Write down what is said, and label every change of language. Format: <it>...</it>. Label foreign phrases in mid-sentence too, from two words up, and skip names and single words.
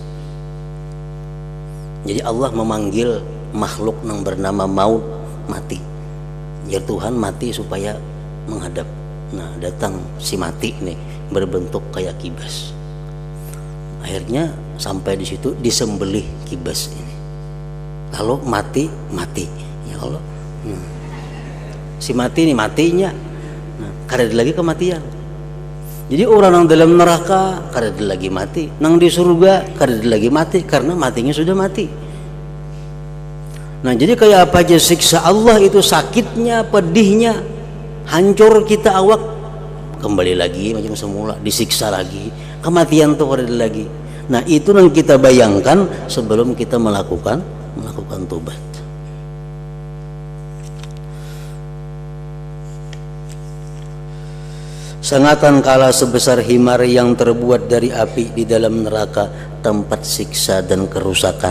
<id>Jadi Allah memanggil makhluk yang bernama maut mati. Ya Tuhan, mati supaya menghadap. Nah, datang si mati nih berbentuk kayak kibas. Akhirnya sampai di situ disembelih kibas ini. Lalu mati. Ya Allah. Si mati ini matinya.</id> <bjn>Nah, kada ada lagi kematian. Jadi orang yang dalam neraka kada lagi mati, nang di surga kada lagi mati karena matinya sudah mati.</bjn> <id>Nah, jadi kayak apa aja siksa Allah itu sakitnya, pedihnya, hancur kita awak, kembali lagi macam semula, disiksa lagi, kematian tuh kada lagi. Nah, itu yang kita bayangkan sebelum kita melakukan tobat. Sengatan kala sebesar himar yang terbuat dari api di dalam neraka, tempat siksa dan kerusakan.</id>